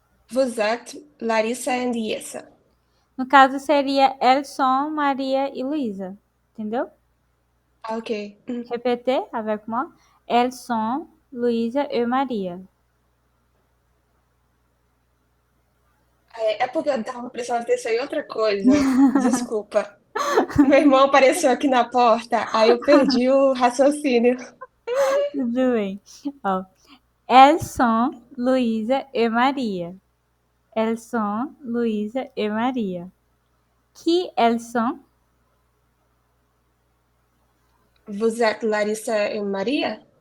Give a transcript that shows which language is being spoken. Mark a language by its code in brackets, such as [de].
[fr] Vous êtes Larissa and Yessa. [pt] No caso, seria [fr] elles sont [pt] Maria e Luísa. Entendeu? Ah, ok. [fr] Répétez avec moi. Elles sont Luísa e Maria. [pt] É porque eu tava prestando atenção em outra coisa. Desculpa. Meu irmão apareceu aqui na porta, aí eu perdi o raciocínio. Tudo bem. [fr] Ó, elles sont Luísa e Maria. Elles sont Luísa e Maria. Qui elles sont? Vous êtes Larissa e Maria?